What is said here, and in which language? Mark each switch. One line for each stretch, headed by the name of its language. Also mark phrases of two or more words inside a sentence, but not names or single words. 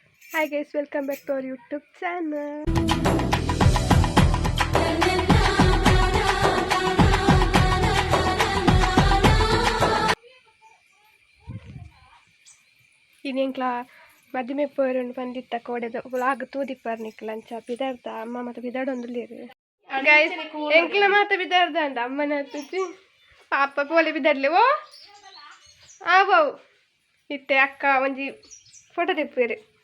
English: Hi guys, welcome back to our YouTube channel.
Tulu: ಇನ್ನೇಂಕ್ಲ ಮದುವೆ ಪೋರನ್ನು ಬಂದಿತ್ತ ಕೋಡೆದ ವ್ಲಾಗ್ ತೂದಿಪ್ಪರ್ನಿಕ್ಲ ಅಂಚ ಬಿದಾರ್ದ ಅಮ್ಮ ಮತ್ತೆ ಬಿದಾಡೊಂದುಲ್ಲೇರು ಗೈಸ್ ಎಂಕ್ಲ ಮಾತ ಬಿದಾರ್ದ ಅಂದ ಅಮ್ಮನ ತುಜಿ ಪಾಪ ಪೋಲೆ ಬಿದಾಡ್ಲೆ ಓ ಆವವು ಇತ್ತೆ ಅಕ್ಕ ಒಂಜಿ ಫೋಟೋ ತೆಪ್ಪೇರು